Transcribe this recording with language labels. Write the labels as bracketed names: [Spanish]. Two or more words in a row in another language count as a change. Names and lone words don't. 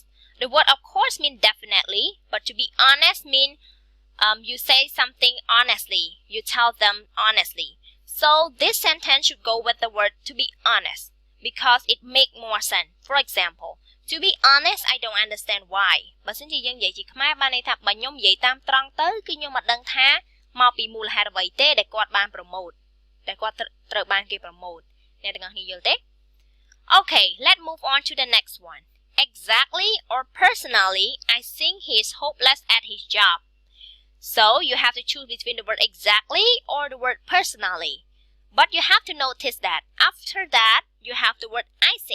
[English] The word of course means definitely, but to be honest means you say something honestly. You tell them honestly. So this sentence should go with the word to be honest because it makes more sense. For example, to be honest, I don't understand why. [Khmer] បើសិនជាយើងនិយាយជាខ្មែរបានន័យថាបើខ្ញុំនិយាយតាមត្រង់ទៅគឺខ្ញុំមិនដឹងថាមកពីមូលហេតុអ្វីទេដែលគាត់បាន promote តែគាត់ត្រូវបានគេ promote អ្នកទាំងអស់គ្នាយល់ទេ [English] Okay, let's move on to the next one. Exactly or personally, I think he is hopeless at his job. So you have to choose between the word exactly or the word personally. But you have to notice that after that, you have the word I think.